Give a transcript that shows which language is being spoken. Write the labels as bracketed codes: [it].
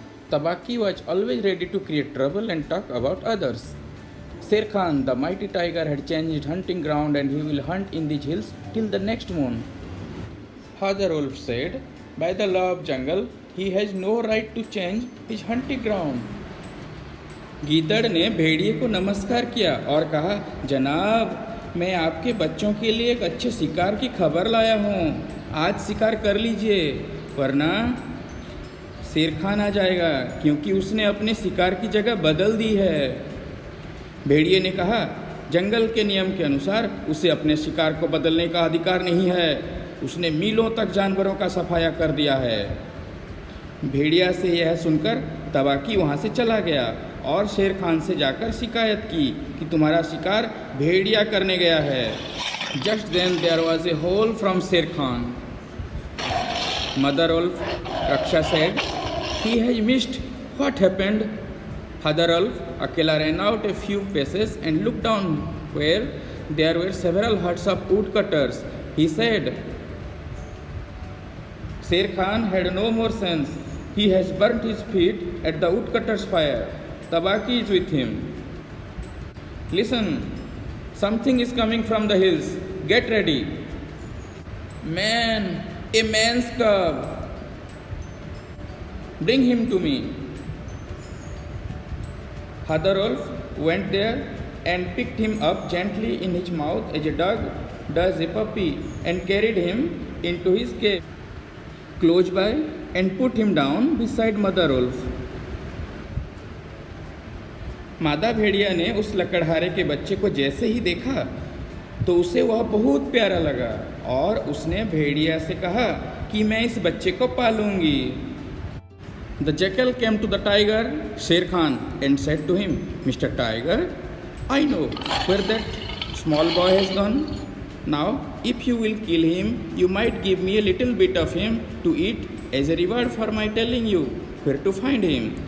[en] Tabaki was always ready to create trouble and talk about others. Sher Khan, the mighty tiger, had changed hunting ground and he will hunt in these hills till the next moon. Father Wolf said, by the law of jungle, he has no right to change his hunting ground. [hi] गीदड़ ने भेड़िए को नमस्कार किया और कहा, जनाब, मैं आपके बच्चों के लिए एक अच्छे शिकार की खबर लाया हूँ। आज शिकार कर लीजिए, वरना शेर खान आ जाएगा, क्योंकि उसने अपने शिकार की जगह बदल दी है। भेड़िए ने कहा, जंगल के नियम के अनुसार उसे अपने शिकार को बदलने का अधिकार नहीं है। उसने मीलों तक जानवरों का सफाया कर दिया है। भेड़िया से यह सुनकर तबाकी वहाँ से चला गया और शेर खान से जाकर शिकायत की कि तुम्हारा शिकार भेड़िया करने गया है। [en] Just then there was a howl from Sher Khan. Mother wolf Raksha said, he has missed. What happened? Father Wolf Akela ran out a few paces and looked down where there were several huts of woodcutters. He said, Sher Khan had no more sense. He has burnt his feet at the woodcutter's fire. Tabaki is with him. Listen, something is coming from the hills. Get ready. Man, a man's cub. Bring him to me. Father Wolf went there and picked him up gently in his mouth as a dog does a puppy and carried him into his cave close by and put him down beside Mother Wolf. [hi] मादा भेड़िया ने उस लकड़हारे के बच्चे को जैसे ही देखा तो उसे वह बहुत प्यारा लगा और उसने भेड़िया से कहा कि मैं इस बच्चे को पालूंगी। [en] The jackal came to the tiger, Sher Khan, and said to him, Mr. Tiger, I know where that small boy has gone. Now, if you will kill him, you might give me a little bit of him to eat as a reward for my telling you where to find him.